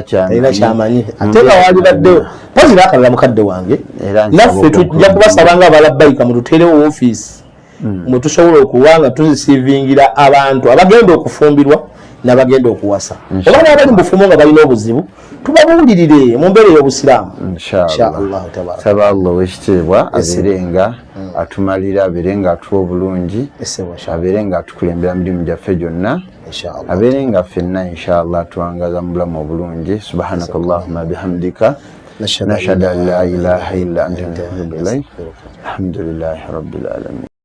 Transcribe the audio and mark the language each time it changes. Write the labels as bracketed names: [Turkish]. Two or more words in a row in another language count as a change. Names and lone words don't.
[Ganda] kyamanyi ate nga wali baddewo pozi bakalala mukadde wange naffe tujja kubasaba nga abalabbayika mututeerewo ofiisi mwe tusobola okuba nga tuzisiivingira abantu abagenda okufumbirwa n'abagenda okuwasa oba n'abali mu bufumbo nga balina obuzibu tubabuulirire mu mbeera y'obusiraamu inshallah saba Allah ow'ekitiibwa abeere nga atumalira abeere nga atuwa obulungi abeere nga atukulembera mirimu gyaffe gyonna abeere nga ffenna inshallah atuwangaza mu bulamu obulungi [Arabic] سبحانك اللهم وبحمدك نشهد أن لا إله إلا أنت نستغفرك ونتوب إليك الحمد لله رب العالمين